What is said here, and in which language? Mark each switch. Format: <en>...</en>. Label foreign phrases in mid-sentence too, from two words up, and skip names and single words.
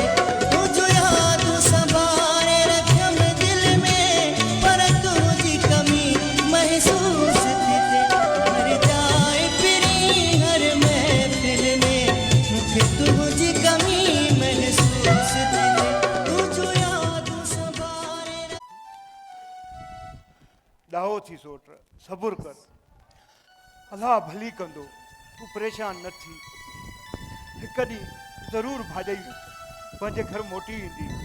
<sd>तुझो याद संभाले रखम दिल में पर तुझी कमी महसूस थी थे। हर जाए फिरी हर महफिल में मुखे तुझी कमी महसूस थी थे। तुझो याद संभाले ॾाहो थी सोट, सबुर कर, अलाह भली कंदो, तूं परेशान न थी। हिकु ॾींहुं ज़रूरु भाॼई पंहिंजे घर मोटी ईंदी।</sd>